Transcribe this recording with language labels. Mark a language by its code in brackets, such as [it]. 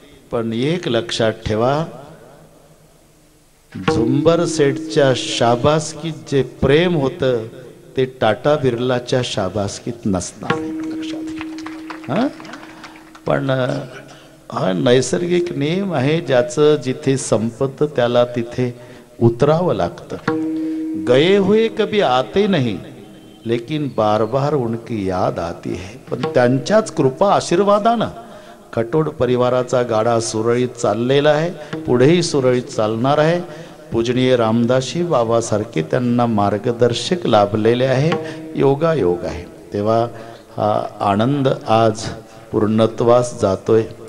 [mr] पण एक लक्षात ठेवा झुंबर सेठच्या शाबासकीत जे प्रेम होतं ते टाटा बिर्लाच्या शाबासकीत नसणार. लक्षात घ्या. पण हा नैसर्गिक नियम आहे. ज्याचं जिथे संपतं त्याला तिथे उतरावं लागतं. [hi] गए हुए कभी आते नहीं लेकिन बार बार उनकी याद आती है. [mr] पण त्यांच्याच कृपा आशीर्वादानं खटोड परिवाराचा गाडा सुरळीत चाललेला आहे. पुढेही सुरळीत चालणार आहे. पूजनीय रामदासी बाबासारखे त्यांना मार्गदर्शक लाभलेले आहे. योगायोग आहे. तेव्हा हा आनंद आज पूर्णत्वास जातोय.